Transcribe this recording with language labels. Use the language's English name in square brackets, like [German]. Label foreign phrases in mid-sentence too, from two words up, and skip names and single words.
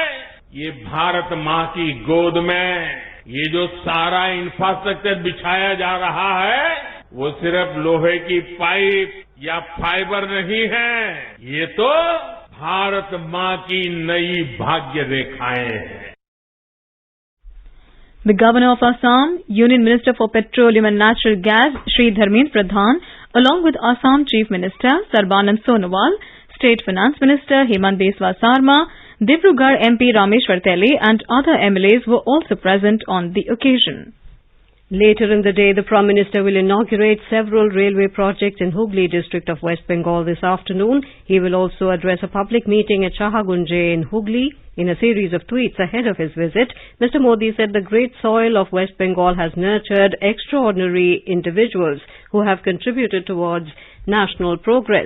[Hindi] ये भारत मां की गोद में ये जो सारा इंफ्रास्ट्रक्चर बिछाया जा रहा है, वो सिर्फ लोहे की पाइप या फाइबर नहीं है, ये तो भारत मां की नई भाग्य रेखाएं हैं। [English] The Governor of Assam, Union Minister for Petroleum and Natural Gas, Shri Dharmendra Pradhan, along with Assam Chief Minister Sarbanand Sonowal, State Finance Minister Hemant Biswa Sarma, Dibrugarh MP Rameshwar Tele and other MLAs were also present on the occasion. Later in the day, the Prime Minister will inaugurate several railway projects in Hooghly district of West Bengal this afternoon. He will also address a public meeting at Shahagunje in Hooghly. In a series of tweets ahead of his visit, Mr. Modi said the great soil of West Bengal has nurtured extraordinary individuals who have contributed towards national progress.